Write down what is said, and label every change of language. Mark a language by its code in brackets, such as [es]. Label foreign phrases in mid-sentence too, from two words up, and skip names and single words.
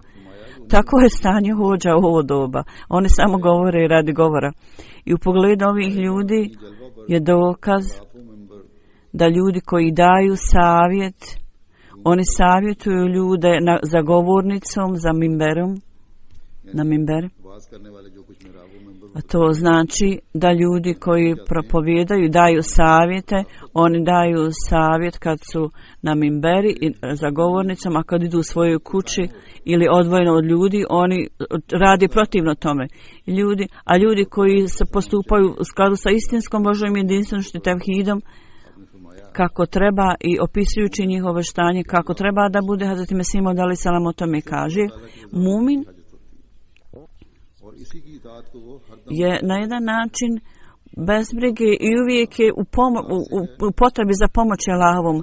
[bs] Tako je stanje hođa u ovo doba. Oni samo govore radi govora. I u pogledu ovih ljudi je dokaz da ljudi koji daju savjet, oni savjetuju ljude za govornicom, za mimberom na minberi. [ur] بات کرنے والے جو کچھ محرابوں میں [bs] A to znači da ljudi koji propovijedaju, daju savjete, oni daju savjet kad su na minberi i za govornicom, a kad idu u svojoj kući ili odvojeno od ljudi, oni radi protivno tome. A ljudi koji se postupaju u skladu sa istinskom Božjom jedinstvenošću tevhidom, kako treba i opisujući njihovo štanje, kako treba da bude, Hazreti Mesih Maud alejhi selam o tome kaže, mumin je na jedan način bez brige i uvijek je u potrebi za pomoći Allahovom.